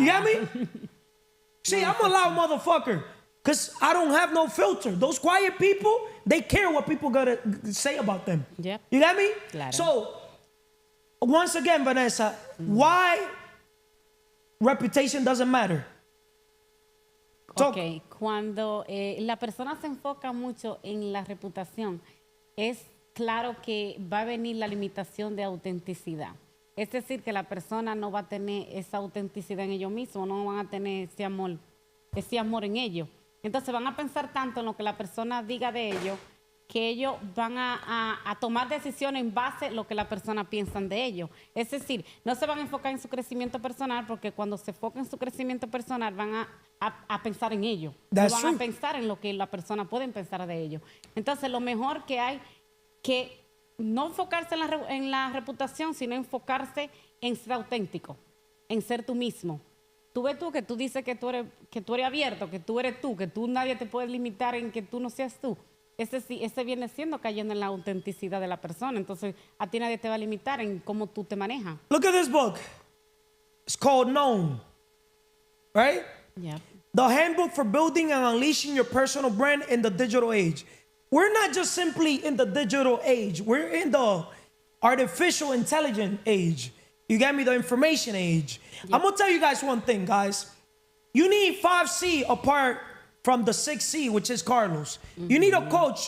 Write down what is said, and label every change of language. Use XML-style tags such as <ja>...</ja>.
<en>You got me? See, I'm a loud motherfucker. Because I don't have no filter. Those quiet people, they care what people gotta say about them. Yep. You got me?</en> <es>Claro.</es> <en>So, once again, Vanessa, why reputation doesn't matter?</en> <es>Ok, cuando la persona se enfoca mucho en la reputación, es claro que va a venir la limitación de autenticidad. Es decir, que la persona no va a tener esa autenticidad en ellos mismos, no van a tener ese amor en ellos. Entonces van a pensar tanto en lo que la persona diga de ellos, que ellos van a tomar decisiones en base a lo que la persona piensa de ellos. Es decir, no se van a enfocar en su crecimiento personal, porque cuando se enfocan en su crecimiento personal van a pensar en ellos. No van a pensar en lo que la persona puede pensar de ellos. Entonces lo mejor que hay que no enfocarse en la reputación, sino enfocarse en ser auténtico, en ser tú mismo. Tú ves tú que tú dices que tú eres abierto, que tú eres tú, que tú nadie te puede limitar en que tú no seas tú. Ese viene siendo cayendo en la autenticidad de la persona. Entonces, a ti nadie te va a limitar en cómo tú te manejas.</es> <en>Look at this book. It's called Known, right? Yep. The handbook for building and unleashing your personal brand in the digital age. We're not just simply in the digital age. We're in the artificial intelligence age. You get me? The information age. Yep. I'm going to tell you guys one thing, guys. You need 5C apart from the 6C, which is Carlos. You need a coach.</en>